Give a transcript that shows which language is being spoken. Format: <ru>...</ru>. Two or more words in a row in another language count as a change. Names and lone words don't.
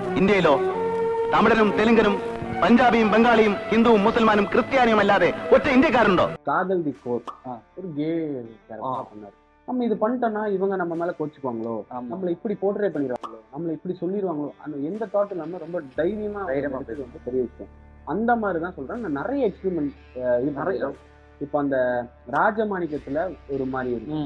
<ml>ഇന്ത്യയിലോ തമിഴനും തെലുങ്കനും പഞ്ചാബിയും ബംഗാളിയും ഹിന്ദുവും മുസൽമാനും ക്രിസ്ത്യാനിയും അല്ലാതെ ഒറ്റ ഇന്ത്യക്കാരുണ്ടോ?</ml> <ta>காதல் தி கோர் ஒரு</ta> <en>gay character</en> <ta>பண்ணாரு. நம்ம இது பண்ணிட்டோம்னா இவங்க நம்ம மேல கோச்சுக்குவாங்களோ, நம்மள இப்படி போர்ட்ரே பண்ணிடுவாங்களோ, நம்மள இப்படி சொல்லிடுவாங்களோ, அந்த எந்த தாட் இல்லாம ரொம்ப தைரியமா வந்து பெரிய விஷயம். அந்த மாதிரி தான் சொல்றேன். நான் நிறைய எக்ஸ்பெரிமெண்ட் இது நிறைய இப்போ அந்த ராஜமாணிக்கத்துல ஒரு மாதிரி இருக்கு.</ta>